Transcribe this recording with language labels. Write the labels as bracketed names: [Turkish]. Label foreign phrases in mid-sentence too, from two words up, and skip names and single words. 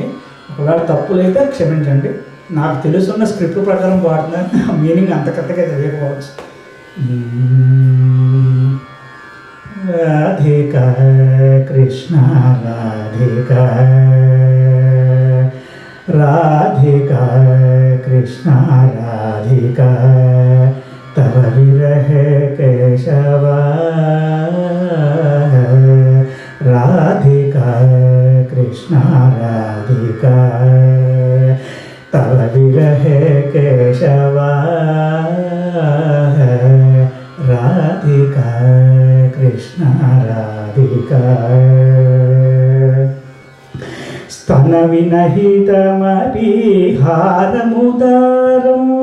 [Telugu] ఒకవేళ తప్పులైతే క్షమించండి, నాకు తెలుసున్న స్క్రిప్ట్ ప్రకారం వాడుతున్నాను, మీనింగ్ అంత కరెక్ట్గా తెలియకపోవచ్చు. [Sanskrit] రాధికా కృష్ణ రాధికా రాధికా కృష్ణ రాధికా तव विरह केशव राधिका कृष्ण राधिका तव विरह केशव राधिका कृष्ण राधिका स्तनविनहितमपि हारमुदारम्